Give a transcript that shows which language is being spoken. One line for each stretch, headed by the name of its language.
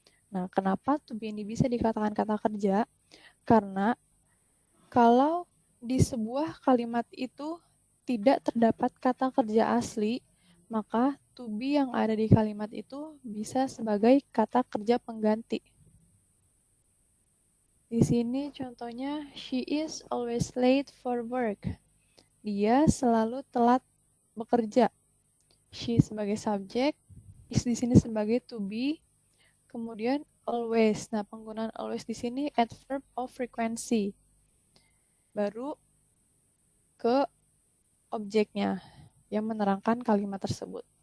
Indonesian: Nah, kenapa to be ini bisa dikatakan kata kerja? Karena kalau di sebuah kalimat itu tidak terdapat kata kerja asli, maka to be yang ada di kalimat itu bisa sebagai kata kerja pengganti. Di sini contohnya,
English: she is always late for work.
Indonesian: Dia selalu telat bekerja. She sebagai subjek, is di sini sebagai to be, kemudian always. Nah, penggunaan always di sini adverb of frequency. Baru ke objeknya yang menerangkan kalimat tersebut.